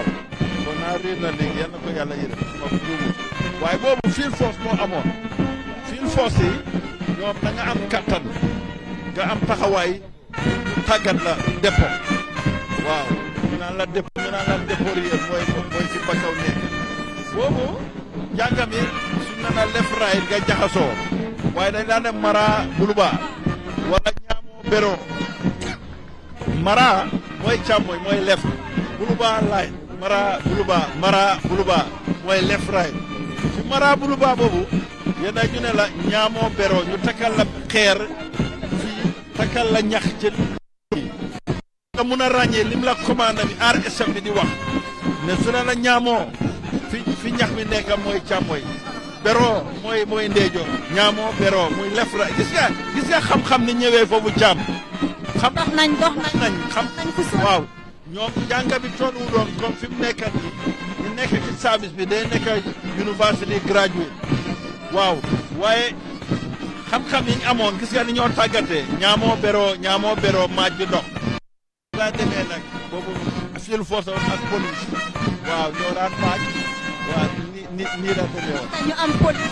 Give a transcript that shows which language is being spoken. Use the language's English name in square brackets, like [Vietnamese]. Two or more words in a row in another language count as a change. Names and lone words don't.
[Wolof] kon naa réer na léegi yal na ko yàlla yërëm su ma ko juumul waaye boobu [English] field force [Wolof] moo amoon [English] field force [Wolof] yi ñoom da nga am kattan nga am taxawaay tàggat la dépôt waaw ñu naan la dépôt yéen mooy fi bakaw nekk boobu njàngam yi su ne la [English] left right [Wolof] nga jaxasoo waaye dañ daan dem mara buluba wala ñaamoo bero mara mooy càmmoñ mooy left buluba right mara buluba mooy [English] left right [Wolof] ci mara buluba boobu yéen ñu ne la ñaamoo bero ñu takkal la xeer fii takkal la ñax ci nga mun a ràññee lim la commande bi RSM bi di wax ne su la ñaamoo fi ñax mi nekk mooy càmmooy beroo mooy ndeejo ñaamoo beroo muy lef la gis nga xam-xam ni ñëwee foofu càmm xam dox nañ xam waaw ñoom jànga bi toolu doon comme fi mu nekkat ni ñu nekk ci service bi day nekk [English] university graduate [Wolof] waaw waaye xam-xam yi ñu amoon gis nga ni ñoo tàggatee ñaamoo beroo maaj bi dox laa demee nag boobu [English] field force [Wolof] ak police waaw ñoo daan maaj waaw nii la demee woon ñu am police